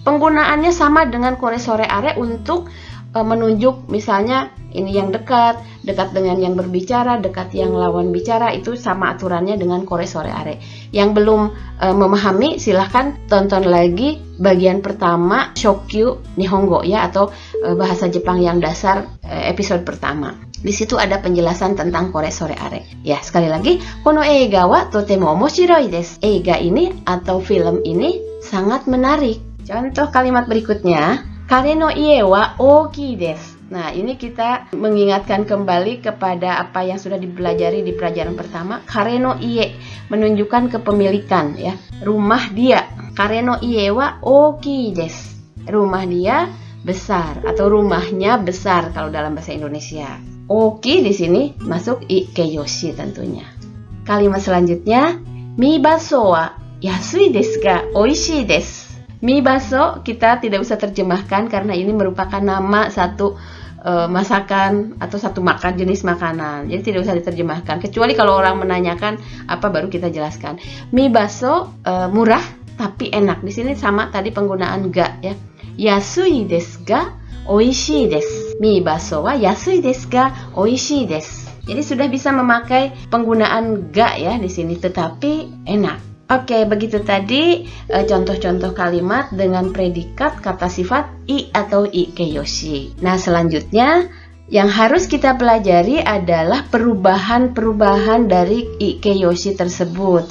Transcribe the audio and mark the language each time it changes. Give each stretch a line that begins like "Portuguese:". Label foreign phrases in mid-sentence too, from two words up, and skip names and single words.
Indonesian: Penggunaannya sama dengan
Japanese: これ、それ、あれ
Indonesian: untuk menunjuk misalnya ini yang dekat dengan yang berbicara, dekat yang lawan bicara, itu sama aturannya dengan
Japanese: これ、それ、あれ.
Indonesian: Yang belum memahami silahkan tonton lagi bagian pertama Shokyu Nihongo ya, atau bahasa Jepang yang dasar episode pertama. Di situ ada penjelasan tentang
Japanese: これ、それ、あれ.
Indonesian: Ya, sekali lagi,
Japanese: この映画はとても面白いです.
Indonesian: Eiga ini atau film ini sangat menarik. Contoh kalimat berikutnya,
Japanese: 彼の家は大きいです.
Indonesian: Nah, ini kita mengingatkan kembali kepada apa yang sudah dipelajari di pelajaran pertama.
Japanese: 彼の家
Indonesian: menunjukkan kepemilikan ya. Rumah dia.
Japanese: 彼の家は大きいです.
Indonesian: Rumah dia besar atau rumahnya besar kalau dalam bahasa Indonesia. Oki di sini masuk ikeyoshi tentunya. Kalimat selanjutnya,
Japanese: みばそは安いですがおいしいです.
Indonesian: Mibaso kita tidak usah terjemahkan karena ini merupakan nama satu masakan atau satu jenis makanan. Jadi tidak usah diterjemahkan. Kecuali kalau orang menanyakan apa baru kita jelaskan. Mibaso murah tapi enak. Di sini sama tadi penggunaan ga ya.
Japanese: 安いですがおいしいです. みばそは安いですがおいしいです.
Indonesian: Jadi sudah bisa memakai penggunaan ga ya di sini, tetapi enak. Oke, begitu tadi contoh-contoh kalimat dengan predikat kata sifat i atau ikeyoshi. Nah, selanjutnya yang harus kita pelajari adalah perubahan-perubahan dari ikeyoshi tersebut.